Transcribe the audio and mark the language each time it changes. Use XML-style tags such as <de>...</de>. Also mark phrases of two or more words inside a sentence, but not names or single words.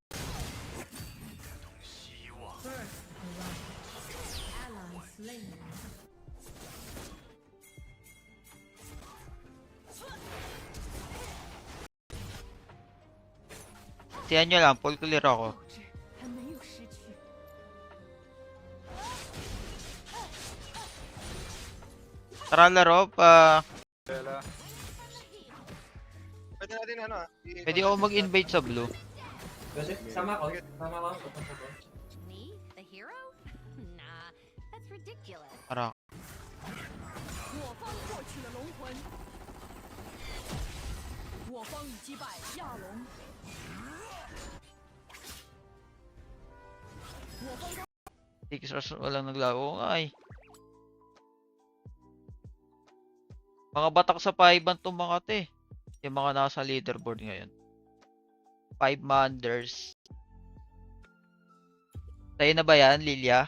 <en>Ally slain.</en> <tl>Tiyan nyo lang,</tl> <en>full clear</en> <tl>ako.</tl> <zh>斗志还没有失去。</zh> <tl>Tara laro pa. Bella. Pwede natin ano ah. Pwede ako mag-invade sa blue. Pwede. Sama ko. Sama ko. Papunta ko.</tl> <en>Me? The hero? Nah, that's ridiculous.</en> <tl>Tara.</tl> <zh>我方获取了龙魂，我方已击败亚龙。我方</zh> <tl>Sixers walang naglaro nga eh. Mga batak sa 5-man to mga te. Yung mga nasa leaderboard ngayon. 5-manders. Sa'yo na ba yan, Lilia?</tl>